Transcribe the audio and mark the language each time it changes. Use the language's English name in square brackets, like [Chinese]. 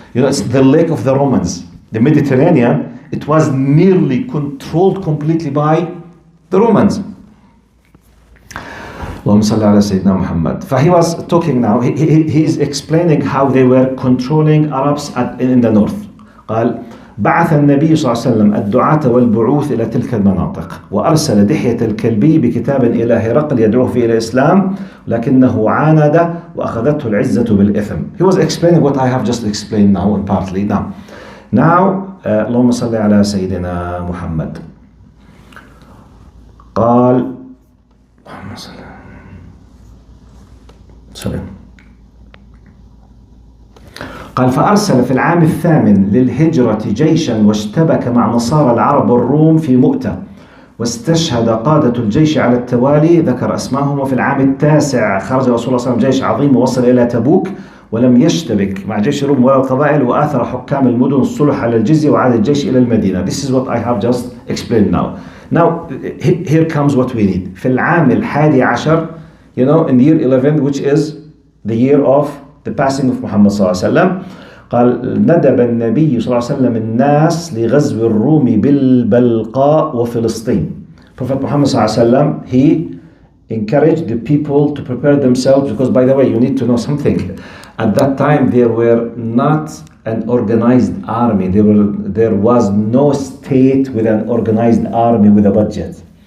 [English] It's the lake of the Romans. The Mediterranean, it was nearly controlled completely by the Romans. [Arabic] اللهم صل على سيدنا محمد. [English] فhe was talking now, he is explaining how they were controlling Arabs in the north. [Arabic] قال بعث النبي صلى الله عليه وسلم الدعاة والبعوث إلى تلك المناطق وأرسل دحية الكلبي بكتاب إلى هرقل يدعوه إلى الإسلام لكنه عاند وأخذته العزة بالإثم. [English] He was explaining what I have just explained now and partly now. [Arabic] اللهم صل على سيدنا محمد. قال اللهم صل قال فأرسل في العام الثامن للهجرة جيشا واشتبك مع نصارى العرب والروم في مؤتة واستشهد قادة الجيش على التوالي ذكر أسماءهم. وفي العام التاسع خرج رسول الله صلى الله عليه وسلم جيش عظيم ووصل إلى تبوك ولم يشتبك مع جيش الروم ولا القبائل وآثر حكام المدن الصلح على الجزية وعاد الجيش إلى المدينة. [English] This is what I have just explained now. Now here comes what we need. [Arabic] في العام الحادي عشر, [English] in the year 11, which is the year of the passing of Muhammad [Arabic] صلى الله عليه وسلم, قال ندب النبي صلى الله عليه وسلم الناس لغزو الروم بالبلقاء وفلسطين. [English] Prophet Muhammad [Arabic] صلى الله عليه وسلم, [English] he encouraged the people to prepare themselves, because by the way, you need to know something. At that time there were not an organized army. There was no state with an organized army with a budget.